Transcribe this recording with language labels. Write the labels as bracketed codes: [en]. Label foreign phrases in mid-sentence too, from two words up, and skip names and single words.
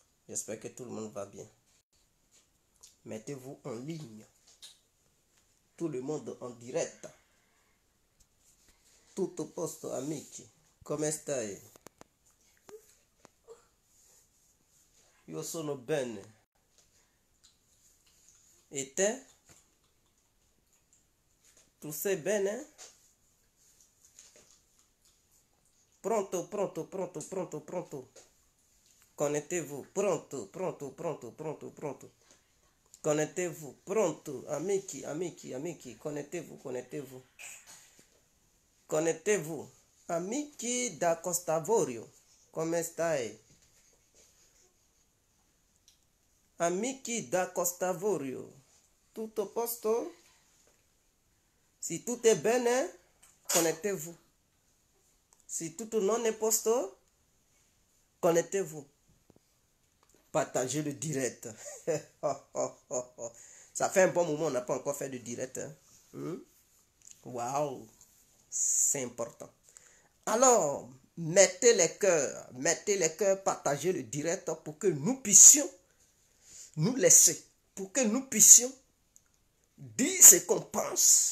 [fr] J'espère que tout le monde va bien. Mettez-vous en ligne. Tout le monde en direct. [it] Tutto posto, amici. Come stai? Io sono bene. E te? Tu sei bene? Pronto, pronto, pronto, pronto, pronto. [fr] Connectez-vous. [it] Pronto, pronto, pronto, pronto, pronto. [fr] Connectez-vous. [it] Pronto, amici, amici, amici. [fr] Connectez-vous, connectez-vous. Connectez-vous. [it] Amici da Costavorio. Come stai? Amici da Costavorio. Tutto posto? Si tutto è bene, [fr] connectez-vous. [it] Si tutto non è posto, [fr] connectez-vous. Partagez le direct. Ça fait un bon moment, on n'a pas encore fait de direct. Waouh, c'est important. Alors, mettez les cœurs, partagez le direct pour que nous puissions nous laisser, pour que nous puissions dire ce qu'on pense.